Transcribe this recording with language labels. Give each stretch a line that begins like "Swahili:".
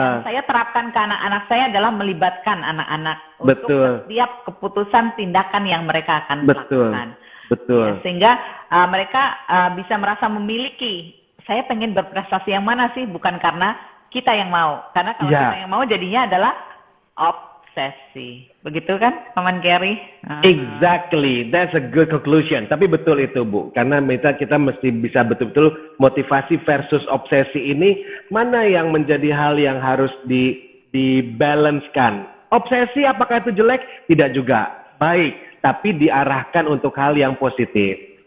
Indonesian: Yang saya terapkan ke anak-anak saya adalah melibatkan anak-anak untuk setiap keputusan tindakan yang mereka akan lakukan. Betul. Ya, sehingga mereka bisa merasa memiliki. Saya pengen berprestasi yang mana sih? Bukan karena kita yang mau. Karena kalau kita yang mau jadinya adalah obsesi. Begitu kan, Paman Gary?
English: Exactly, that's a good conclusion.
Indonesian: Tapi betul itu Bu, karena kita mesti bisa betul-betul motivasi versus obsesi ini mana yang menjadi hal yang harus dibalancekan. Obsesi apakah itu jelek? Tidak juga. Baik, tapi diarahkan untuk hal yang positif.